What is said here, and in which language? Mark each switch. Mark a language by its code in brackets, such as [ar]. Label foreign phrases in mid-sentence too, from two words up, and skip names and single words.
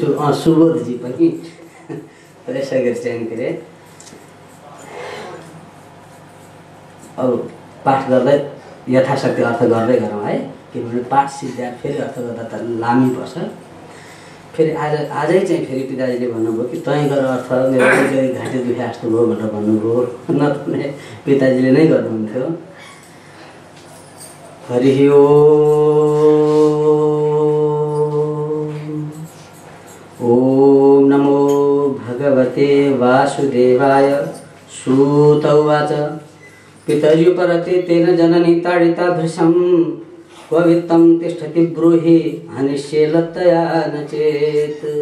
[ne] सुबोधजी पनि यसै गरी चाहिँ के अरे अब पाठ गर्दै यथाशक्ति अर्थ गर्दै गरौँ है, किनभने पाठ सिद्ध्या फेरि अर्थ गर्दा त लामै पर्छ। फेरि आजै चाहिँ फेरि पिताजीले भन्नुभयो कि तै गर अर्थ, मेरो घाँटी दुखे जस्तो भयो भनेर भन्नुभयो। नत्र पिताजीले नै गर्नुहुन्थ्यो। [sa] हरि ओम नमो भगवते वासुदेवाय। सूत उवाच पितर्युपरते तेन जननी ताडिता भृशं क्ववित्तं तिष्ठति ब्रूहि हनिष्ये लत्तया न चेत्।